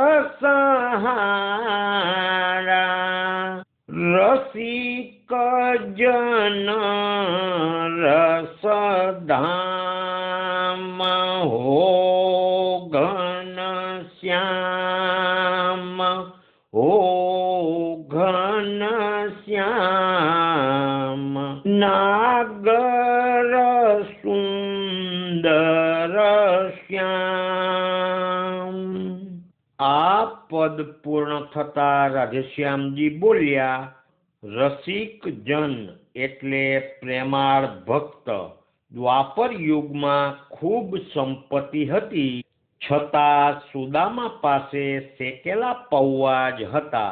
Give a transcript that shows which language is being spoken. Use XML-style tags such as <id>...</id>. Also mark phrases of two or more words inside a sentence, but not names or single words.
<hi>सहारा, रसिक जन रसधाम हो, घन श्याम हो, घन श्याम. नागर सुंदर श्याम.</hi> <gu>આ પદ પૂર્ણ થતા રાધેશ્યામજી બોલ્યા, રસિક જન એટલે પ્રેમાળ ભક્ત. દ્વાપર યુગમાં ખૂબ સંપત્તિ હતી, છતાં સુદામા પાસે શેકેલા પૌવા જ હતા.</gu>